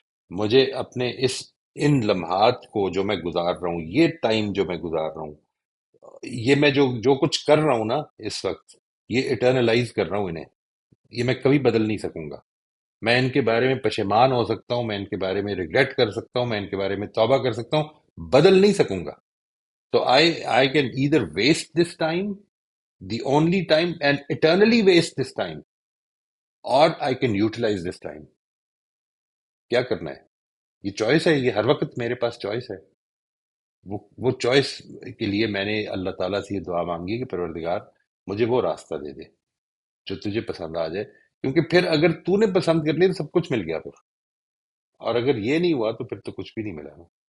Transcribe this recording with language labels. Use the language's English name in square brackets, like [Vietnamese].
[Urdu] مجھے اپنے ان لمحات کو جو میں گزار رہا ہوں، یہ ٹائم جو میں گزار رہا ہوں، یہ میں جو کچھ کر رہا ہوں نا اس وقت، یہ اٹرنلائز کر رہا ہوں انہیں. یہ میں کبھی بدل نہیں سکوں گا. میں ان کے بارے میں پشیمان ہو سکتا ہوں، میں ان کے بارے میں ریگریٹ کر سکتا ہوں، میں ان کے بارے میں توبہ کر سکتا ہوں، بدل نہیں سکوں گا. [English] تو I can either waste this time, the only time, and eternally waste this time, or I can utilize this time. [Urdu] کیا کرنا ہے؟ یہ چوائس ہے، یہ ہر وقت میرے پاس چوائس ہے. وہ چوائس کے لیے میں نے اللہ تعالیٰ سے یہ دعا مانگی کہ پروردگار مجھے وہ راستہ دے دے جو تجھے پسند آ جائے، کیونکہ پھر اگر تو نے پسند کر لی تو سب کچھ مل گیا پھر، اور اگر یہ نہیں ہوا تو پھر تو کچھ بھی نہیں ملا نا.